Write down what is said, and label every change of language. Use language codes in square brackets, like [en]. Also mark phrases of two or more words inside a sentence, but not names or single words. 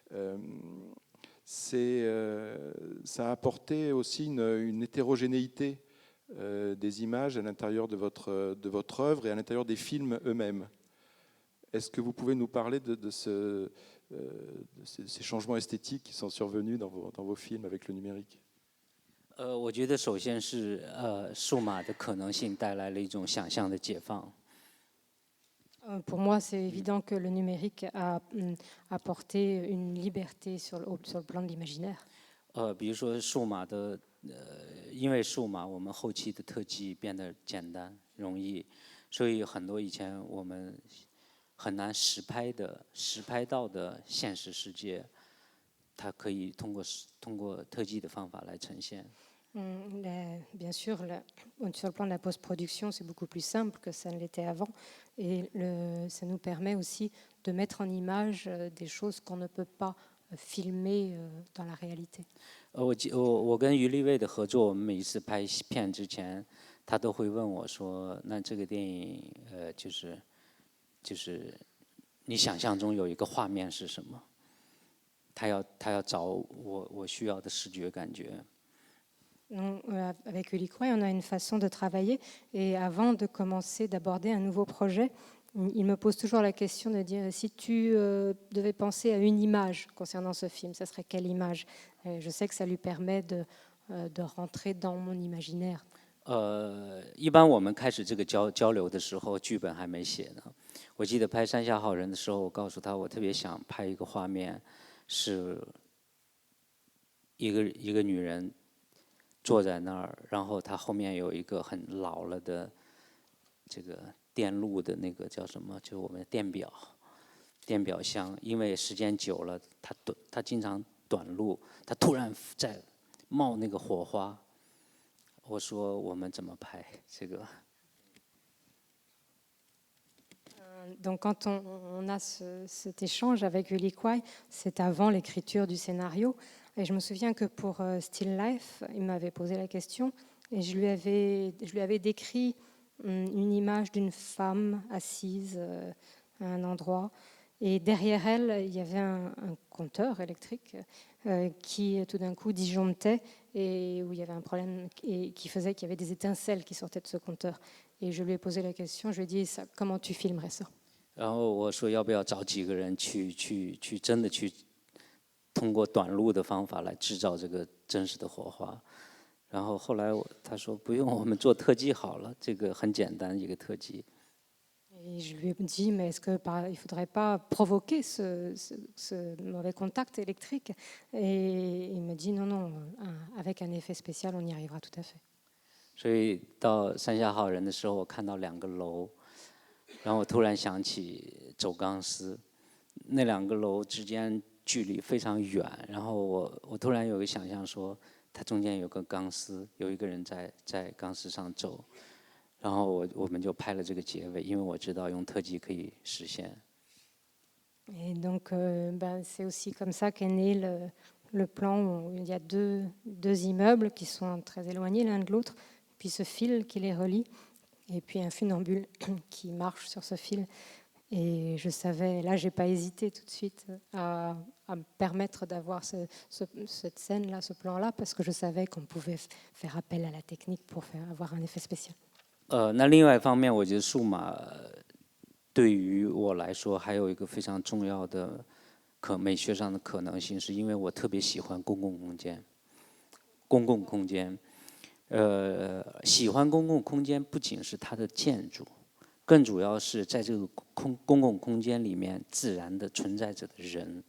[fr] Ça a apporté aussi une hétérogénéité des images à l'intérieur de votre œuvre et à l'intérieur des films eux-mêmes. Est-ce que vous pouvez nous parler de ces changements esthétiques qui sont survenus dans vos films avec le numérique? [zh] 我觉得首先是数码的可能性带来了一种想象的解放。 [fr] Pour moi, c'est évident que le numérique a apporté une liberté sur le plan de l'imaginaire. [zh] 比如说数码的，因为数码，我们后期的特技变得简单容易，所以很多以前我们很难实拍到的现实世界，它可以通过特技的方法来呈现。 [fr] Bien sûr, sur le plan de la post-production, c'est beaucoup plus simple que ça ne l'était avant. Et ça nous permet aussi de mettre en image des choses qu'on ne peut pas filmer dans la réalité. [zh] 我跟于立卫的合作，我们每一次拍片之前，他都会问我说：“那这个电影，就是你想象中有一个画面是什么？” 他要找我需要的视觉感觉。 [fr] Avec Yuli Kwai, on a une façon de travailler. Et avant de commencer, d'aborder un nouveau projet, il me pose toujours la question de dire si tu devais penser à une image concernant ce film, ça serait quelle image? Et je sais que ça lui permet de rentrer dans mon imaginaire. [zh] 一般我们开始这个交流的时候，剧本还没写呢。我记得拍《山下好人》的时候，我告诉他，我特别想拍一个画面，是一个女人坐在那儿，然后她后面有一个很老了的这个电路的那个叫什么？就我们的电表箱，因为时间久了，它经常短路，它突然在冒那个火花。我说我们怎么拍这个？ [fr] Donc quand on a cet échange avec Yuli Kwai, c'est avant l'écriture du scénario. Et je me souviens que pour Still Life, il m'avait posé la question et je lui avais décrit une image d'une femme assise à un endroit. Et derrière elle, il y avait un compteur électrique qui tout d'un coup disjonctait et où il y avait un problème et qui faisait qu'il y avait des étincelles qui sortaient de ce compteur. Et je lui ai posé la question, je lui ai dit comment tu filmerais ça? [zh] 然后我说要不要找几个人去真的去通过短路的方法来制造这个真实的火花。然后后来他说不用，我们做特技好了，这个很简单一个特技。 [fr] Et je lui ai dit, mais est-ce qu'il ne faudrait pas provoquer ce mauvais contact électrique? Et il me dit, non, non, avec un effet spécial, on y arrivera tout à fait. [zh] 所以到山下好人的时候，我看到2个楼，然后我突然想起走钢丝，那2个楼之间距离非常远，然后我突然有个想象说，它中间有个钢丝，有一个人在钢丝上走。然后我们就拍了这个结尾，因为我知道用特技可以实现。 [fr] Et donc, c'est aussi comme ça qu'est né le plan où il y a deux immeubles qui sont très éloignés l'un de l'autre, puis ce fil qui les relie, et puis un funambule qui marche sur ce fil. Et je savais, là, je n'ai pas hésité tout de suite à me permettre d'avoir cette scène-là, ce plan-là, parce que je savais qu'on pouvait faire appel à la technique pour avoir un effet spécial. [zh] 那另外一方面，我觉得数码对于我来说还有一个非常重要的美学上的可能性，是因为我特别喜欢公共空间。公共空间，喜欢公共空间不仅是它的建筑，更主要是在这个公共空间里面自然的存在着的人。